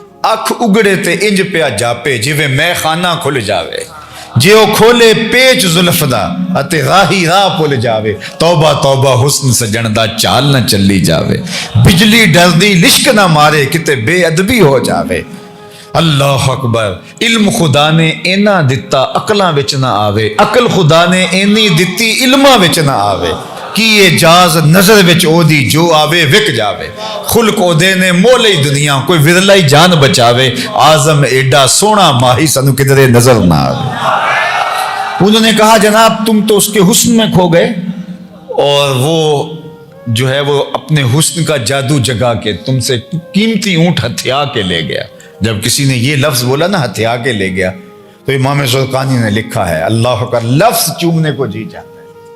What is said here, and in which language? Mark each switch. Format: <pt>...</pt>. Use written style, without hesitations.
<pa>اکھ اگڑے تے انج پیا جاپے جویں میں خانہ کھل جاوے، جیو کھولے پیچ زلف دا اتے راہی راہ پل جاوے، توبہ توبہ حسن سجن دا چال نہ چلی جاوے، بجلی ڈردی لشک نہ مارے کتے بے ادبی ہو جاوے،</pa> <ar>اللہ اکبر.</ar> <pa>علم خدا نے اینا دتا عقلاں وچ نہ آوے, عقل خدا نے اینی دتی علماں وچ نہ آوے. کی اجاز نظر وچ او دی جو آوے وک جاوے. خلق او دے نے مولئی دنیا کوئی ورلائی جان بچاوے. اعظم ایڈا سونا ماہی سنو کدھرے نظر نہ آوے.</pa> <ur>انہوں نے کہا جناب تم تو اس کے حسن میں کھو گئے, اور وہ جو ہے وہ اپنے حسن کا جادو جگا کے تم سے قیمتی اونٹ ہتھیا کے لے گیا. جب کسی نے یہ لفظ بولا نا ہتھیا کے لے گیا, تو امام زرقانی نے لکھا ہے اللہ کا لفظ چومنے کو جی جاتا ہے.</ur>